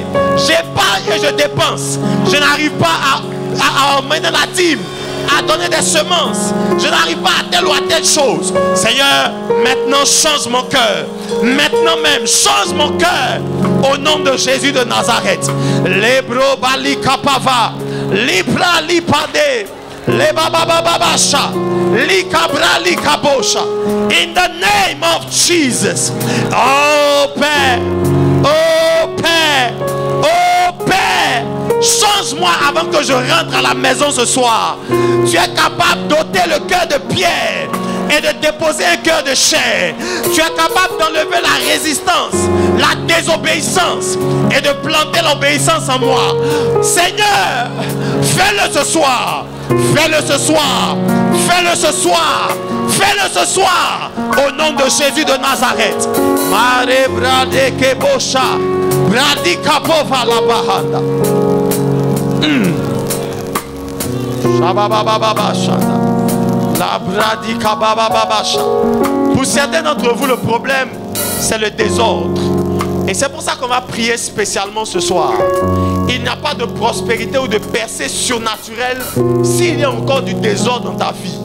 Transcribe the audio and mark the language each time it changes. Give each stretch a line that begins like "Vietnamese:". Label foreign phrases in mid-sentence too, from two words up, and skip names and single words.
French: J'épargne et je dépense. Je n'arrive pas à emmener la dîme, à donner des semences. Je n'arrive pas à telle ou à telle chose. Seigneur, maintenant change mon cœur. Maintenant même, change mon cœur. Au nom de Jésus de Nazareth. Lebro bali kapava. Libra lipade. Lebabababasha. Likabra likabosha.
English: In the name of Jesus.
French: Oh Père. Oh Père. Oh Père. Change-moi avant que je rentre à la maison ce soir. Tu es capable d'ôter le cœur de pierre et de déposer un cœur de chair. Tu es capable d'enlever la résistance, la désobéissance et de planter l'obéissance en moi. Seigneur, fais-le ce soir. Fais-le ce soir. Fais-le ce soir. Fais-le ce soir. Au nom de Jésus de Nazareth. Mare brade kebosha. Bradi kapova la bahanda. Pour certains d'entre vous, le problème, c'est le désordre. Et c'est pour ça qu'on va prier spécialement ce soir. Il n'y a pas de prospérité ou de percée surnaturelle s'il y a encore du désordre dans ta vie.